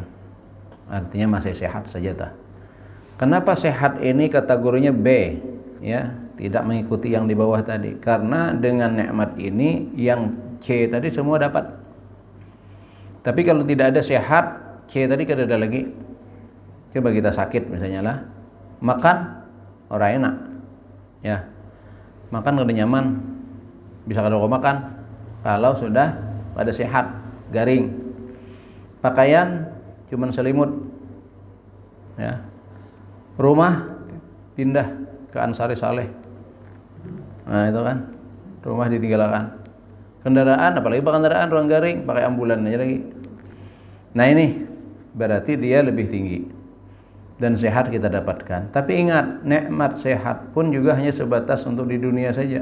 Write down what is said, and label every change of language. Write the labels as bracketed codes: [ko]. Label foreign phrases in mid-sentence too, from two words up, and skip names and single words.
[id] Artinya masih sehat saja tah. Kenapa sehat ini kategorinya B? Ya, tidak mengikuti yang di bawah tadi, karena dengan nikmat ini yang C tadi semua dapat. Tapi kalau tidak ada sehat, [bjn] C tadi kada ada lagi. Coba kita sakit misalnya lah, makan orang enak, ya makan kada nyaman, bisa kada makan kalau sudah pada sehat, garing. [id] Pakaian cuman selimut, ya. Rumah pindah ke Ansari Saleh, nah itu kan rumah ditinggalkan. Kendaraan, apalagi kendaraan ruang garing, pakai ambulan aja lagi. Nah ini berarti dia lebih tinggi dan sehat kita dapatkan. Tapi ingat, nikmat sehat pun juga hanya sebatas untuk di dunia saja.